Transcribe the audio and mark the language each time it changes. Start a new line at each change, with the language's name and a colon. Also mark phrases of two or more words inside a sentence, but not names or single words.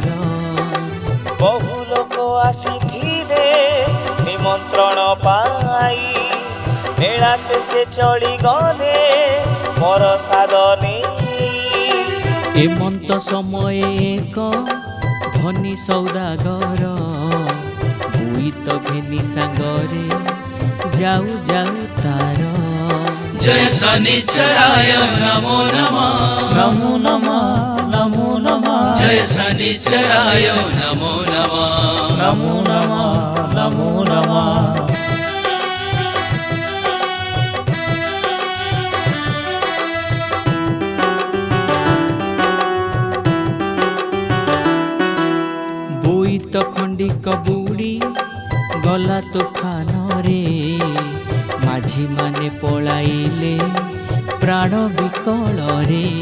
Odia: ବହୁ ଲୋକ ଆସିଥିଲେ ନିମନ୍ତ୍ରଣ ପାଇ ମେଳା ଶେଷେ ଚଳିଗଲେ ପ୍ରସାଦ ନେଇ ଏମନ୍ତ ସମୟ ଏକ ଧନୀ ସୌଦାଗର ବୋଇତ ଘେନି ସାଙ୍ଗରେ ଯାଉ ଯାଉ ତାର
Sanskrit: जय शनिश्चराय नमो नमः ନମୋ ନମଃ ନମୋ ନମଃ जय शनिश्चराय नमो नमः ନମୋ ନମଃ ନମୋ ନମଃ
Odia: ବୋଇତ ଖଣ୍ଡିକ ବୁଡ଼ି ଗଲା ତୋଫାନରେ ମାଝି ମାନେ ପଳାଇଲେ ପ୍ରାଣ ବିକଳରେ